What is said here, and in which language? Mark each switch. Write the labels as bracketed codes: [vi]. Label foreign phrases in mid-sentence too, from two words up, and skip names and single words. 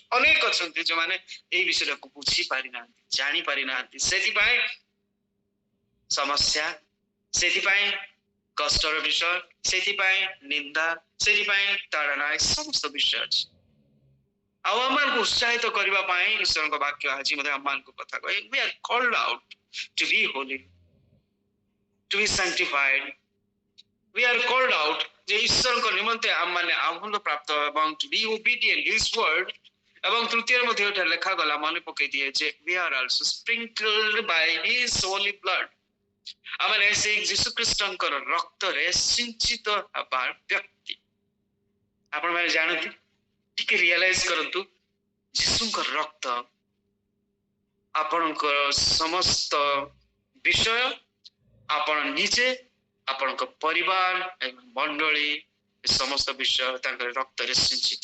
[or] ଅନେକ ଅଛନ୍ତି ଯେଉଁମାନେ ଏଇ ବିଷୟକୁ ବୁଝି ପାରିନାହାନ୍ତି, ଜାଣି ପାରିନାହାନ୍ତି। ସେଥିପାଇଁ ସମସ୍ୟା, ସେଥିପାଇଁ କଷ୍ଟର ବିଷୟ, ସେଥିପାଇଁ ନିନ୍ଦା, ସେଥିପାଇଁ ତାଡ଼ନା, ଏ ସମସ୍ତ ବିଷୟ ଅଛି। ଆଉ ଆମମାନଙ୍କୁ ଉତ୍ସାହିତ କରିବା ପାଇଁ ଈଶ୍ୱରଙ୍କ ବାକ୍ୟ ଆଜି ମଧ୍ୟ ଆମମାନଙ୍କୁ କଥା କହେ, [en] we are called out to be holy, to be sanctified. We are called out [or] ଯେ ଈଶ୍ୱରଙ୍କ ନିମନ୍ତେ ଆମମାନେ ଆହ୍ୱାନ ପ୍ରାପ୍ତ ଏବଂ [en] to be obedient his word। [or] ଏବଂ ତୃତୀୟରେ ମଧ୍ୟ ଏଟା ଲେଖାଗଲା, ମନେ ପକେଇ ଦିଏ ଯେ [en] we are also sprinkled by his holy blood। [or] ଆମେ ସେଇ ଯୀଶୁଖ୍ରୀଷ୍ଟଙ୍କର ରକ୍ତରେ ସିଞ୍ଚିତ ହେବା ବ୍ୟକ୍ତି। ଆପଣମାନେ ଜାଣନ୍ତି, ଟିକେ ରିଅଲାଇଜ କରନ୍ତୁ, ଯୀଶୁଙ୍କ ରକ୍ତ ଆପଣଙ୍କ ସମସ୍ତ ବିଷୟ, ଆପଣ ନିଜେ, ଆପଣଙ୍କ ପରିବାର ଏବଂ ମଣ୍ଡଳୀ, ସମସ୍ତ ବିଷୟ ତାଙ୍କର ରକ୍ତରେ ସିଞ୍ଚିତ।